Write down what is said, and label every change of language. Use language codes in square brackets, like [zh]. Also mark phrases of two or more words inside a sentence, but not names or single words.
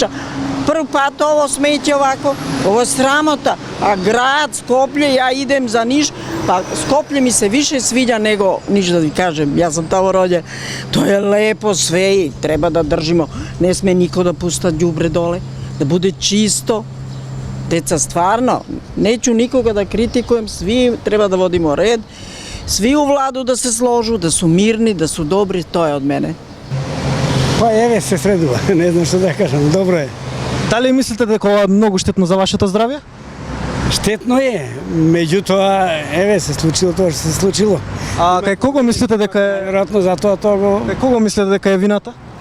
[mk] Прв пат [sr] ово смеќе овако, ово е срамота, а град Скопје, ја идем за Ниш, па Скопје ми се више свиѓа него Ниш, да ви кажем, јас сам тамо роѓен. Тоа е лепо све и треба да држимо, не сме нико да пуста ѓубре доле, да буде чисто. Деца, стварно, неću nikoga da kritikujem, svi treba da vodimo red, svi u vladu da se složu, da su mirni, da su dobri, to je od mene. [mk] Па еве се средува, не знам што да кажам, добро е. Дали мислите дека ова е многу штетно за вашето здравје? Штетно е, меѓутоа еве се случило тоа што се случило. Кај кого мислите дека е Веројатно затоа тоа го кај кого мислите дека е вината?